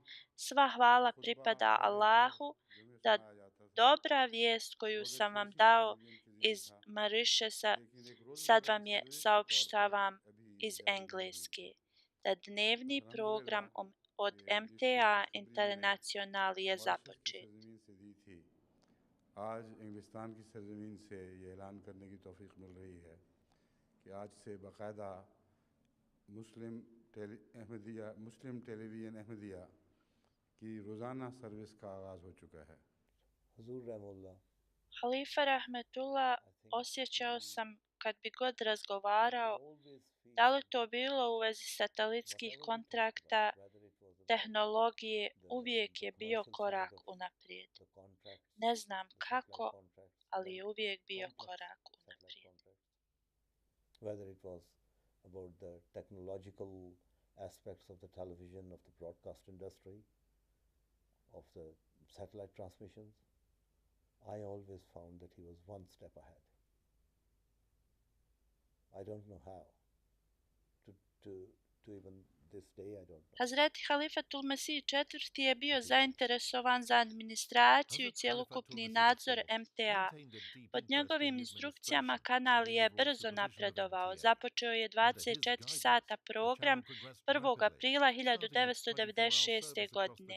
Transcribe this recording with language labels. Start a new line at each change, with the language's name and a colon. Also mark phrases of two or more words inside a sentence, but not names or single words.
Bosnian: Sva hvala pripada Allahu da dobra vijest koju sam vam dao iz Mauritiusa sad vam je saopštavam iz Engleske. Da dnevni program od MTA International je započet.
Urdu: آج انگلستان کی سرزمین سے یہ اعلان کرنے کی توفیق مل رہی ہے کہ آج سے باقاعدہ مسلم ٹیلی ویژن احمدیہ کی روزانہ سروس کا آغاز ہو چکا ہے.
Bosnian: Huzur Rahimullah, Halifa Rahmetullah, osjećao sam kad bi god razgovarao,
English: always feel
Bosnian: da li to bilo u vezi satelitskih kontrakta, tehnologije, uvijek je bio korak unaprijed.
English: the contract,
Bosnian: Ne znam
English: the
Bosnian: kako,
English: satellite contracts,
Bosnian: ali je uvijek bio
English: complex
Bosnian: korak
English: satellite
Bosnian: unaprijed.
English: contracts. Whether it was about the technological aspects of the television, of the broadcast industry, of the satellite transmissions, I always found that he was one step ahead. I don't know how. To even this day, I don't know.
Bosnian: Hazreti Halifatul Mesih IV. Je bio zainteresovan za administraciju i cjelokupni nadzor MTA. Pod njegovim instrukcijama kanal je brzo napredovao. Započeo je 24 sata program 1. aprila 1996. godine.